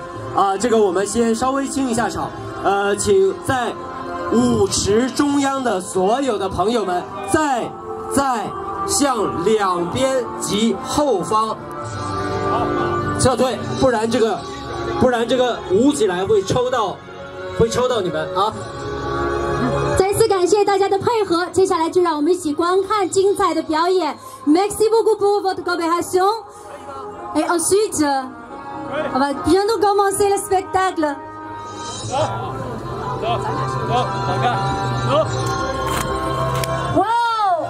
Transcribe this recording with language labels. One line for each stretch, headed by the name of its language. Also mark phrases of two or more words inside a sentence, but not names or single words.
Chinese: 这个我们先稍微清一下场。请在舞池中央的所有的朋友们，再向两边及后方撤退，不然这个舞起来会抽到你们啊！再次感谢大家的配合，接下来就让我们一起观看精彩的表演。
French: Merci beaucoup pour votre coopération. Et ensuite, on va bientôt commencer le spectacle.
Chinese: 走，好看，走。哇哦！